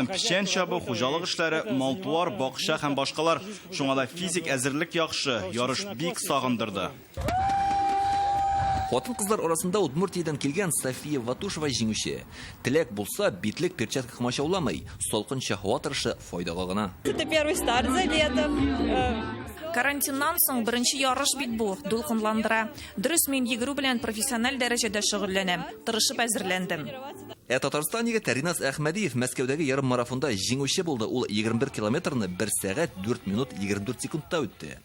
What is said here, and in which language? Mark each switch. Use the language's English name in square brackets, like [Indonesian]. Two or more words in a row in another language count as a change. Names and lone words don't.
[Tatar] Печән чабу, хуҗалык эшләре, мал-туар, бакча һәм башкалар. Шуңа да физик әзерлек яхшы, ярыш бик сагындырды. Хатын-кызлар арасында Удмуртиядан килгән София Ватушева җиңүче. Теләк булса, битлек перчатка комачауламый, салкынча һава торышы файдага гына. [Russian] Это первый старт за лето. [Tatar] Карантиннан соң беренче ярыш бит бу, дулкынландыра. Дөрес, мин йөгерү белән профессиональ дәрәҗәдә шөгыльләнәм, тырышып әзерләндем. Татарстан егете Ринас Әхмәдиев Мәскәүдәге ярым марафонда җиңүче булды. Ул 21 километрны 1 сәгать 4 минут 24 секундта үтте.